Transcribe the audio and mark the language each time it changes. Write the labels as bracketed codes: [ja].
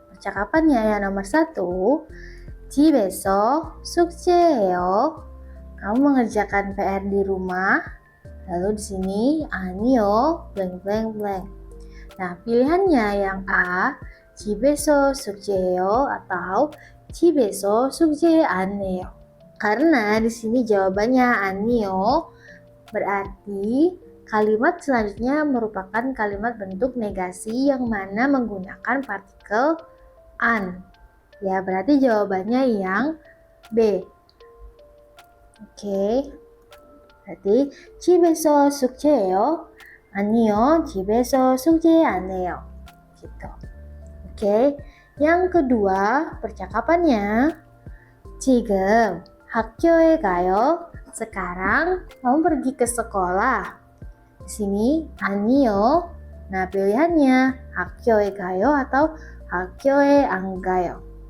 [id] Percakapannya yang nomor 1, [ko] 집에서 숙제해요. [id] Kamu mengerjakan PR di rumah. Lalu di sini 아니요, blank blank blank. Nah, pilihannya yang A, [ko] 집에서 숙제해요 [id] atau [ko] 집에서 숙제 안 해요. [id] Karena di sini jawabannya 아니요, berarti kalimat selanjutnya merupakan kalimat bentuk negasi yang mana menggunakan partikel an. Ya, berarti jawabannya yang B. Oke. [ko] Berarti 집에서 숙제해요. 아니요, 집에서 숙제 안 해요. [id] Gitu. Oke. Yang kedua, percakapannya [ko] 지금 학교에 가요. [id] Sekarang kamu pergi ke sekolah. Di sini anio. Nah, pilihannya hakyoe gayo atau hakyoe anggayo.